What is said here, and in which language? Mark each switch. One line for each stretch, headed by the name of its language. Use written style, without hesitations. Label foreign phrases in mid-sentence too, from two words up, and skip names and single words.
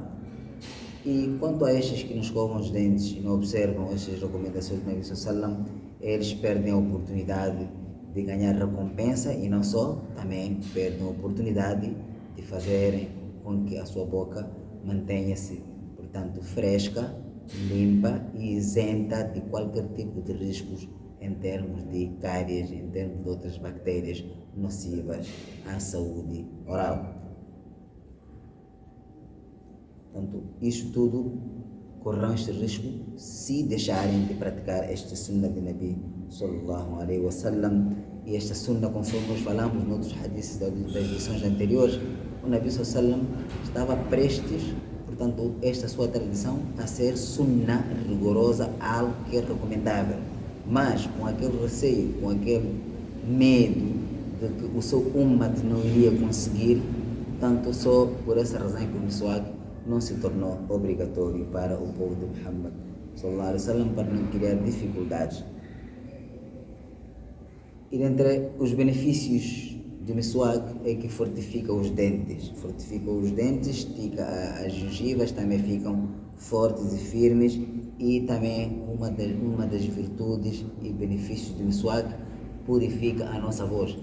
Portuguese: E quanto a estes que não escovam os dentes e não observam estas recomendações do Nabi sallallahu, eles perdem a oportunidade de ganhar recompensa e não só, também perdem a oportunidade de fazerem com que a sua boca mantenha-se, portanto, fresca, limpa e isenta de qualquer tipo de riscos em termos de cáries, em termos de outras bactérias nocivas à saúde oral. Portanto, isto tudo correrão este risco se deixarem de praticar esta sunna de Nabi
Arabic: صلى الله عليه وسلم.
Portuguese: E esta sunna, conforme nós falamos em outros hadiths das lições anteriores, o Nabi
Arabic: صلى الله عليه وسلم
Portuguese: estava prestes, portanto, esta sua tradição a ser sunna rigorosa, algo que é recomendável, mas com aquele receio, com aquele medo de que o seu ummat não iria conseguir, tanto só por essa razão que o Miswak não se tornou obrigatório para o povo de Muhammad
Arabic: صلى الله عليه وسلم,
Portuguese: para não criar dificuldades. E dentre os benefícios do Miswak é que fortifica os dentes, estica as gengivas, também ficam fortes e firmes, e também uma das virtudes e benefícios do Miswak, purifica a nossa voz.